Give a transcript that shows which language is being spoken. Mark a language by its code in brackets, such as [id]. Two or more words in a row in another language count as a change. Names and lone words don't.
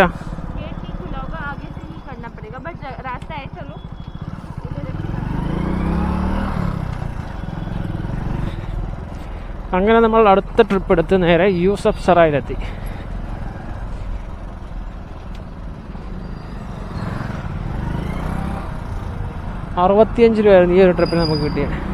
[hi] गेट नहीं खुला होगा, आगे से ही करना पड़ेगा, बट रास्ता है। चलो [ml] അങ്ങനെ നമ്മൾ അടുത്ത ട്രിപ്പ് എടുത്ത് നേരെ യൂസഫ് സറായിലെത്തി. ₹65 ഈ ഒരു ട്രിപ്പിന് നമുക്ക് കിട്ടിയത്.